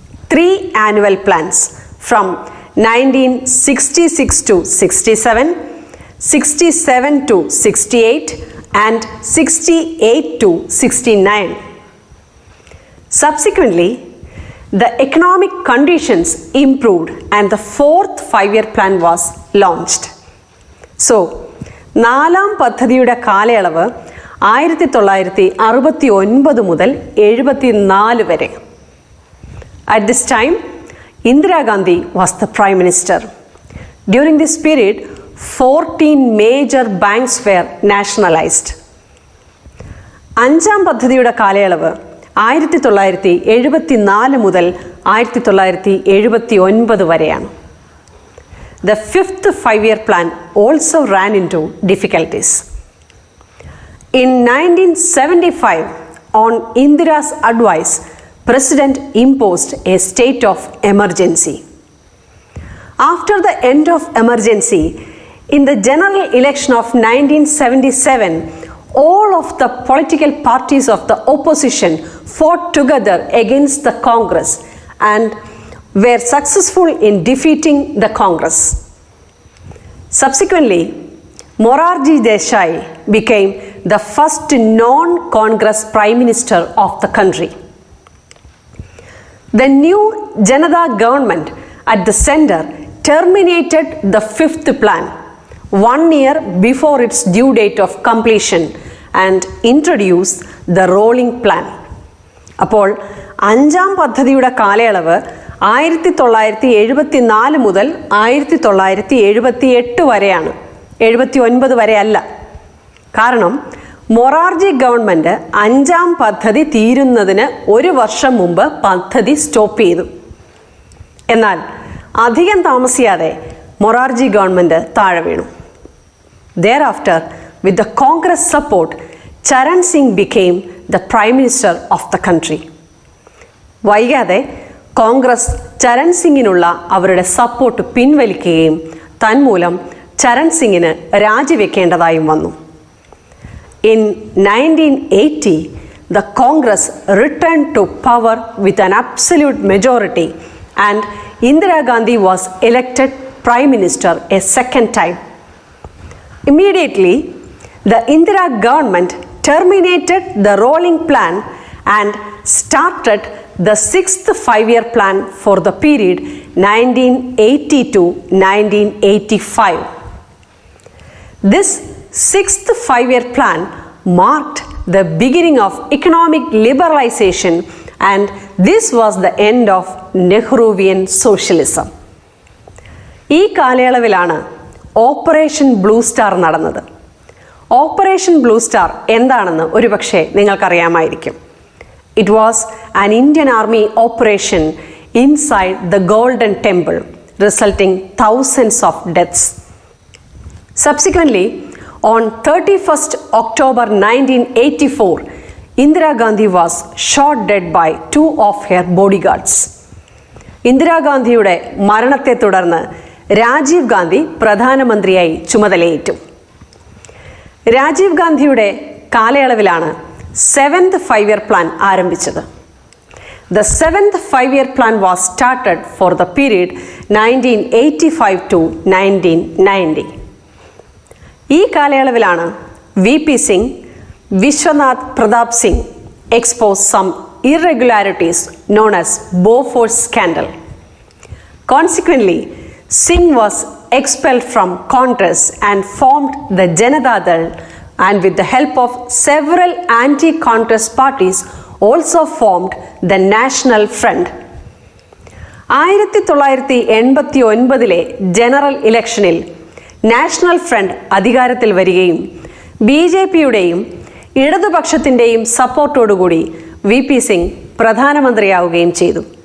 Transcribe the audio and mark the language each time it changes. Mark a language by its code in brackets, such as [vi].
[en] 3 annual plans from 1966 to 67, 67 to 68, and 68 to 69. Subsequently, the economic conditions improved and the fourth 5-year plan was launched. [ml] So, നാലാം പദ്ധതിയുടെ കാലയളവ് 1969 മുതൽ 74 വരെ. [en] At this time, Indira Gandhi was the Prime Minister. During this period, 14 major banks were nationalized. [ml] അഞ്ചാം പദ്ധതിയുടെ കാലയളവ് 1974 മുതൽ 1979 വരെയാണ്. [en] The fifth 5-year plan also ran into difficulties. In 1975, on Indira's advice, President imposed a state of emergency. After the end of emergency, in the general election of 1977, all of the political parties of the opposition fought together against the Congress and were successful in defeating the Congress. Subsequently, Morarji Desai became the first non-Congress Prime Minister of the country. The new Janata government at the center terminated the fifth plan 1 year before its due date of completion and introduced the rolling plan. [ml] അപ്പോൾ അഞ്ചാം പദ്ധതിയുടെ കാലയളവ് 1974 മുതൽ 1978 വരെയാണ്, 79 വരെ അല്ല. കാരണം Morarji government അഞ്ചാം പദ്ധതി തീരുന്നതിന് 1 വർഷം മുമ്പ് പദ്ധതി സ്റ്റോപ്പ് ചെയ്തു. എന്നാൽ അധികം താമസിയാതെ മൊറാർജി ഗവൺമെൻറ് താഴെ വീണു. [en] Thereafter, with the Congress support, Charan Singh became the Prime Minister of the country. [ml] വൈകാതെ കോൺഗ്രസ് ചരൺ സിംഗിനുള്ള അവരുടെ സപ്പോർട്ട് പിൻവലിക്കുകയും തന്മൂലം ചരൺ സിംഗിന് രാജിവെക്കേണ്ടതായും വന്നു. [en] In 1980, the Congress returned to power with an absolute majority and Indira Gandhi was elected Prime Minister a second time. Immediately, the Indira government terminated the rolling plan and started the 6th 5-year plan for the period 1980 to 1985. This sixth five-year plan marked the beginning of economic liberalization, and this was the end of Nehruvian socialism. [ml] ഈ കാലയളവിലാണ് operation blue star നടന്നത്. Operation blue star എന്താണെന്ന് ഒരുപക്ഷെ നിങ്ങൾക്കറിയാമായിരിക്കും. [en] It was an Indian army operation inside the Golden Temple, resulting thousands of deaths. Subsequently, on 31st October 1984, Indira Gandhi was shot dead by two of her bodyguards. [ml] ഇന്ദിരാഗാന്ധിയുടെ മരണത്തെ തുടർന്ന് രാജീവ് ഗാന്ധി പ്രധാനമന്ത്രിയായി ചുമതലയേറ്റു. രാജീവ് ഗാന്ധിയുടെ കാലയളവിലാണ് seventh five-year plan ആരംഭിച്ചത്. [en] The seventh five-year plan was started for the period 1985 to 1990. [ml] ഈ കാലയളവിലാണ് [en] VP Singh, Vishwanath Pratap Singh exposed some irregularities known as Bofors scandal. Consequently, Singh was expelled from Congress and formed the Janata Dal, and with the help of several anti-Congress parties also formed the National Front. [ml] 1989 general ഇലക്ഷനിൽ national front അധികാരത്തിൽ വരികയും BJPയുടെയും ഇടതുപക്ഷത്തിൻ്റെയും സപ്പോർട്ടോടുകൂടി VP Singh പ്രധാനമന്ത്രിയാവുകയും ചെയ്തു.